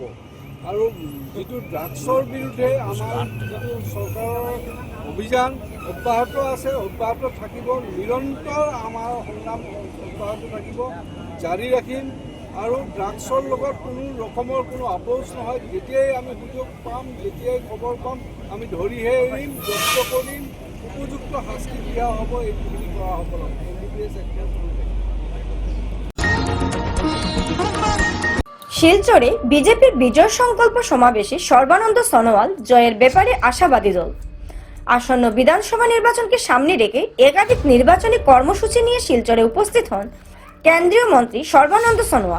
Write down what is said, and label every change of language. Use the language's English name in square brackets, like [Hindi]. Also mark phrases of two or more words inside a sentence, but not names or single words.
[Assamese] আৰু যিটো ড্ৰাগছৰ বিৰুদ্ধে আমাৰ যিটো চৰকাৰৰ অভিযান অব্যাহত আছে, অব্যাহত থাকিব, নিৰন্তৰ আমাৰ সংগ্ৰাম অব্যাহত থাকিব, জাৰি ৰাখিম। আৰু ড্ৰাগছৰ লগত কোনো ৰকমৰ কোনো আপোচ নহয়। যেতিয়াই আমি সুযোগ পাম, যেতিয়াই খবৰ পাম, আমি ধৰিহে এৰিম, জব্দ কৰিম, উপযুক্ত শাস্তি দিয়া হ'ব। এইখিনি কৰা হ'ব। MBBS এক্টৰ [Bangla] শিলচরে বিজেপির বিজয় সংকল্প সমাবেশে সর্বানন্দ সোনোয়াল জয়ের ব্যাপারে আশাবাদী দল। আসন্ন বিধানসভা নির্বাচনকে সামনে রেখে একাধিক নির্বাচনী কর্মসূচি নিয়ে শিলচরে উপস্থিত হন কেন্দ্রীয় মন্ত্রী সর্বানন্দ সোনোয়াল।